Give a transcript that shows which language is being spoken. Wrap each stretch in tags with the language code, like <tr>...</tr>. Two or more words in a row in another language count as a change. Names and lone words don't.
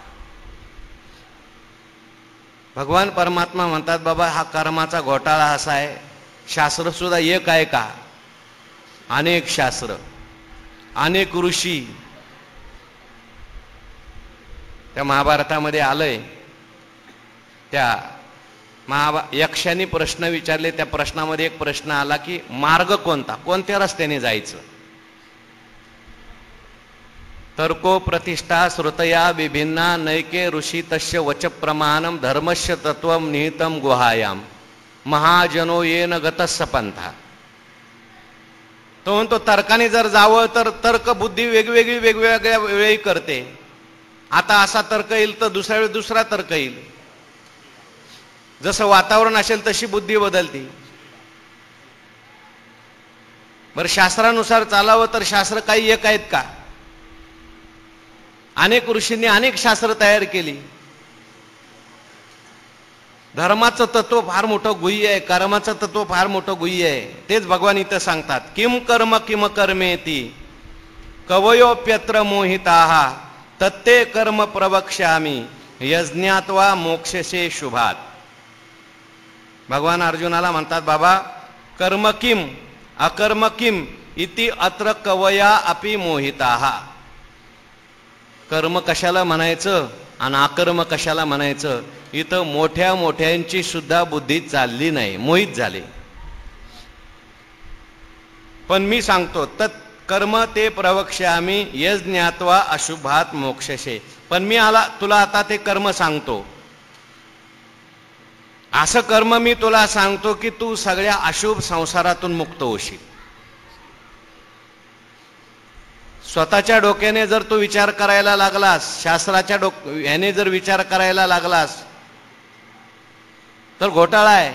<mr>भगवान परमात्मा म्हणतात बाबा हा कर्माचा घोटाळा असा आहे, शास्त्र सुद्धा एक आहे का, अनेक शास्त्र, अनेक ऋषी. त्या महाभारतामध्ये आलंय, त्या यक्षाने प्रश्न विचारले, त्या प्रश्नामध्ये एक प्रश्न आला की मार्ग कोणता, कोणत्या रस्त्याने जायचं.</mr> <sa>तर्को प्रतिष्ठा श्रुतया विभिन्ना नैके ऋषी तस्य वच प्रमाणम धर्मस्य तत्वम निहितम गुहायाम महाजनो येन गतस्य पंथा.</sa> <mr>तो म्हणतो तर्काने जर जावं तर तर्क बुद्धी वेगवेगळी वेगवेगळ्या वेळी करते. आता असा तर्क येईल तर दुसऱ्या वेळी दुसरा तर्क येईल. जसं वातावरण असेल तशी बुद्धी बदलती. बरं शास्त्रानुसार चालावं तर शास्त्र काही एक आहेत का. अनेक ऋषींनी अनेक शास्त्र तयार केली. धर्माचं तत्व फार मोठं गुह्य आहे, कर्माचं तत्व फार मोठं गुह्य आहे. तेच भगवान इथं सांगतात,</mr> <sa>किम कर्म किम कर्मेती कवयोप्यत्र मोहिताः तत्ते कर्म प्रवक्ष्यामि यज्ञात्वा मोक्षसे शुभात.</sa> <mr>भगवान अर्जुनाला म्हणतात, बाबा</mr> <sa>कर्म किम अकर्म किम इति अत्र कवया अपि मोहिताः.</sa> <mr>कर्म कशाला म्हणायचं आणि अकर्म कशाला म्हणायचं, इथं मोठ्या मोठ्यांची सुद्धा बुद्धी चालली नाही, मोहित झाले. पण मी सांगतो</mr> <sa>तत् कर्म ते प्रवक्ष्यामि यज्ञात्वा अशुभात मोक्षसे.</sa> <mr>पण मी तुला आता ते कर्म सांगतो, असं कर्म मी तुला सांगतो की तू सगळ्या अशुभ संसारातून मुक्त होशील. स्वतःच्या डोक्याने जर तू विचार करायला लागलास, शास्त्राच्या याने जर विचार करायला लागलास तर घोटाळा आहे.</mr>